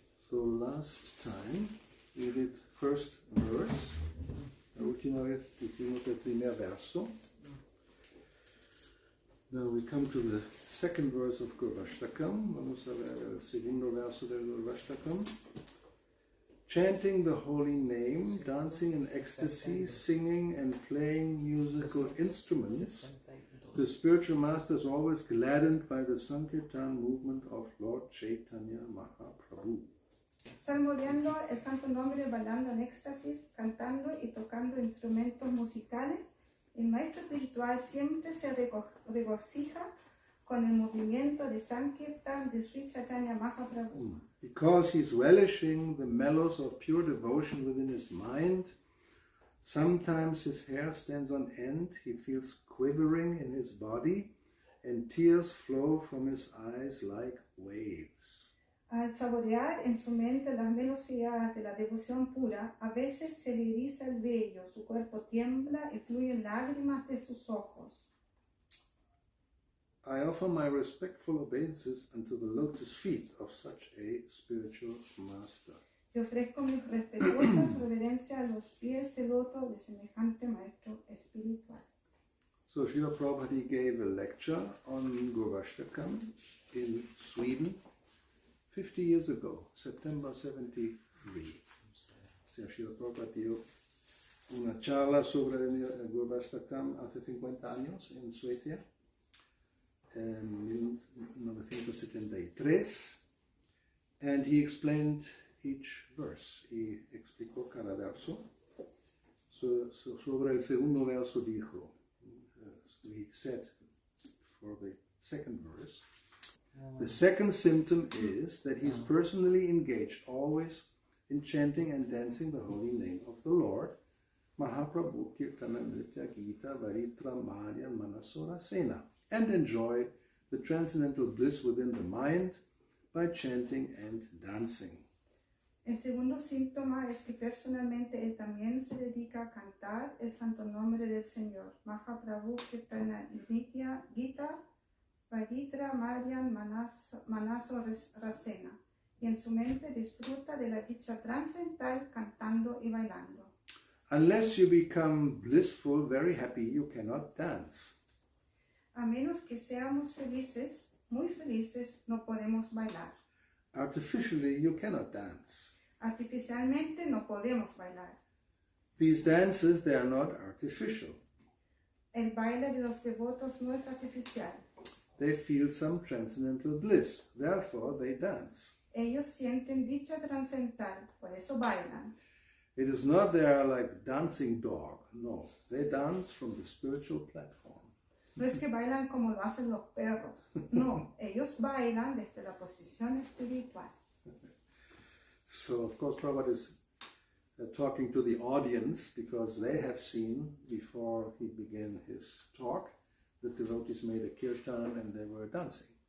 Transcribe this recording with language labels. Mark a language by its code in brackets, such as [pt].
[en] So last time we did first verse. [es] La última vez hicimos el primer verso. [en] Now we come to the second verse of Gurvastaka. [es] Vamos a ver el segundo verso del Gurvastaka. [en] Chanting the holy name, dancing in ecstasy, singing and playing musical instruments, the spiritual master is always gladdened by the Sankirtan movement of Lord Chaitanya Mahaprabhu. [es] Salmodiando el santo nombre, bailando en éxtasis, cantando y tocando instrumentos musicales, el maestro espiritual siempre se regocija con el movimiento de Sankirtan de Sri Chaitanya Mahaprabhu. [en] Because he's relishing the mellows of pure devotion within his mind, sometimes his hair stands on end, he feels quivering in his body, and tears flow from his eyes like waves. [es] Al saborear en su mente las velocidades de la devoción pura, a veces se le eriza el vello, su cuerpo tiembla y fluyen lágrimas de sus ojos. [en] I offer my respectful obeisances unto the lotus feet of such a spiritual master. [es] Yo ofrezco mis respetuosas reverencias a los pies de loto de semejante maestro espiritual. [en] So Srila Prabhupada gave a lecture on Gurvastaka in Sweden 50 years ago, September 73. [es] Srila Prabhupada dio una charla sobre el Gurvastaka hace 50 años en Suecia, en 1973, [en] and he explained each verse. [es] Y explicó cada verso. Sobre el segundo verso dijo, [en] he said for the second verse, the second symptom is that he is personally engaged always in chanting and dancing the holy name of the Lord, [sa] Mahaprabhu Kirtana Nritya Gita Varitra Malya Manasora Sena, [en] and enjoy the transcendental bliss within the mind by chanting and dancing. [es] El segundo síntoma es que personalmente él también se dedica a cantar el santo nombre del Señor, [sa] Mahaprabhu Kirtana Nritya Gita Varitra Malyan Manaso Rasena, [es] y en su mente disfruta de la dicha trascendental cantando y bailando. [en] Unless you become blissful, very happy, you cannot dance. [es] A menos que seamos felices, muy felices, no podemos bailar. [en] Artificially, you cannot dance. [es] Artificialmente no podemos bailar. [en] These dances, they are not artificial. [es] El baile de los devotos no es artificial. [en] They feel some transcendental bliss, therefore they dance. [es] Ellos sienten dicha trascendental, por eso bailan. [en] It is not they are like dancing dog, no. They dance from the spiritual platform. [es] No es que bailan como lo hacen los perros, no. Ellos bailan desde la posición espiritual. [en] So, of course, Prabhupada is talking to the audience because they have seen, before he began his talk, the devotees made a kirtan and they were dancing.